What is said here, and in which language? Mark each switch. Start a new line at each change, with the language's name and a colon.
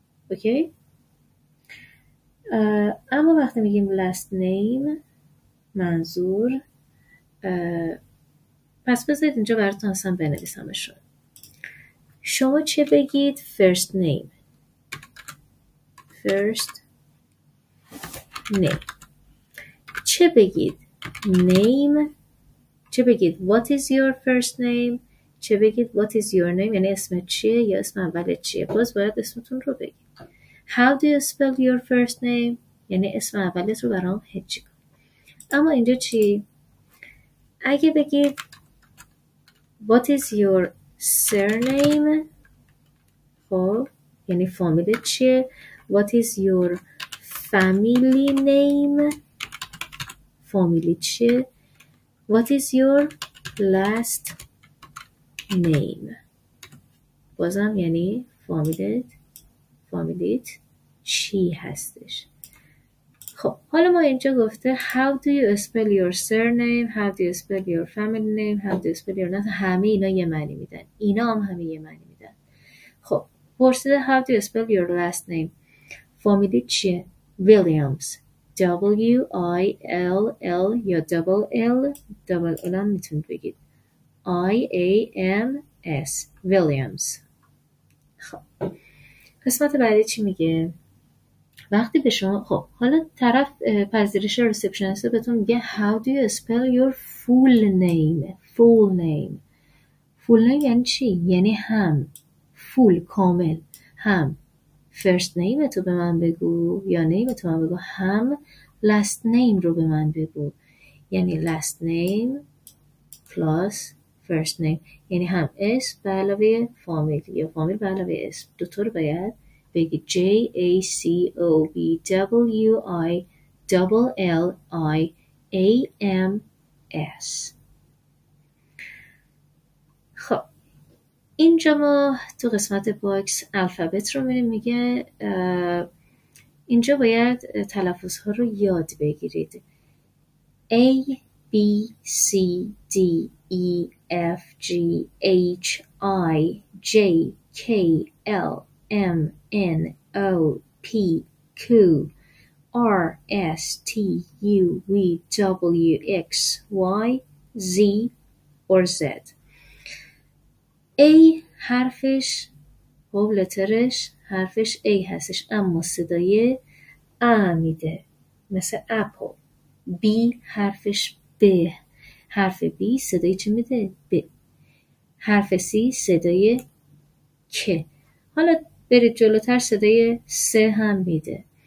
Persian: اوکی؟ اما وقتی میگیم last name منظور پس بذارید اینجا براتون اصلا بنویسمشون. شما چه بگید؟ first name.
English: first name.
Persian: چه بگید؟ name. چه بگید
English: what is your first name.
Persian: چه بگید
English: what is your name،
Persian: یعنی اسمت چیه یا اسم اولت چیه. باز باید اسمتون رو بگید.
English: how do you spell your first name،
Persian: یعنی اسم اولت رو برام هجی کن. اما اینجا چی؟ اگه بگید
English: what is your surname،
Persian: خب یعنی فامیلت چیه.
English: what is your family name،
Persian: فامیلی چیه.
English: what is your last name،
Persian: بازم یعنی فامیلیت چی هستش.
English: خب حالا ما اینجا گفته how do you spell your surname، how do you spell your family name، how do you spell your last.
Persian: همه اینا یه معنی میدن. اینا هم همه یه معنی میدن. خب پرسیده
English: how do you spell your last name.
Persian: فامیلی چیه؟ Williams.
English: W-I-L-L یا double L هم میتونید بگید I-A-M-S Williams.
Persian: خب قسمت بعدی چی میگه؟ وقتی به شما خب حالا طرف پذیرش ریسپشنیست بهتون میگه
English: how do you spell your full name.
Persian: full name یعنی چی؟ یعنی هم full کامل، هم first name تو به من بگو یا name تو من بگو، هم last name رو به من بگو. یعنی last name plus first name، یعنی هم اسم به علاوه فامیل یا فامیل به علاوه اسم. دوتا رو باید بگید JACOBWILLIAMS. خب اینجا ما تو قسمت باکس الفابت رو میریم. میگه اینجا باید تلفظ ها رو یاد بگیرید.
English: A B C D E F G H I J K L M N O P Q R S T U V W X Y Z or Z.
Persian: A حرفش خب لترش حرفش A هستش اما صدای A میده مثل اپل. B حرفش ب، حرف B صدای چی میده؟ ب. حرف C صدای ک. حالا برید جلوتر صدای س هم میده.